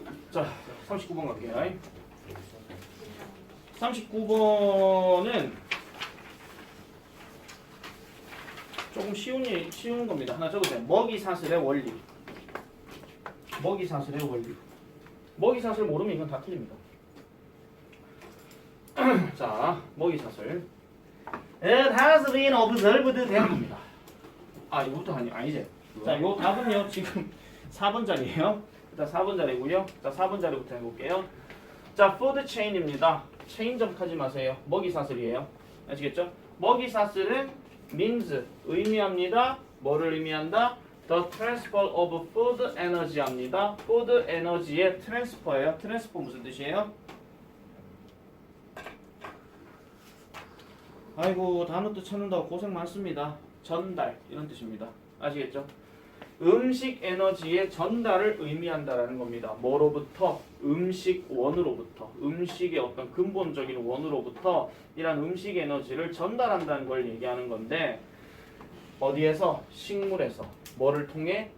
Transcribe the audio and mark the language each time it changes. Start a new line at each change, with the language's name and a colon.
Korean: 자, 39번 갈게요. 39번은 조금 쉬운 겁니다. 하나 적으세요. 먹이사슬의 원리. 먹이사슬의 원리. 먹이사슬 모르면 이건 다 틀립니다. 자, 먹이사슬.
English: It has been observed
Korean: 됩니다. 이거부터 아니지. 자, 요 답은요 지금 4번 자리예요. 일단 4번 자리고요. 자, 4번 자리부터 해볼게요. 자, food chain입니다. 체인 점하지 마세요. 먹이사슬이에요. 아시겠죠? 먹이사슬은 means 의미합니다. 뭐를 의미한다?
English: The transfer of food energy
Korean: 합니다.
English: food energy의 transfer예요.
Korean: transfer 무슨 뜻이에요? 아이고 단어 뜻 찾는다고 고생 많습니다. 전달 이런 뜻입니다. 아시겠죠? 음식 에너지의 전달을 의미한다라는 겁니다. 뭐로부터? 음식 원으로부터. 음식의 어떤 근본적인 원으로부터 이런 음식 에너지를 전달한다는 걸 얘기하는 건데 어디에서? 식물에서. 뭐를 통해?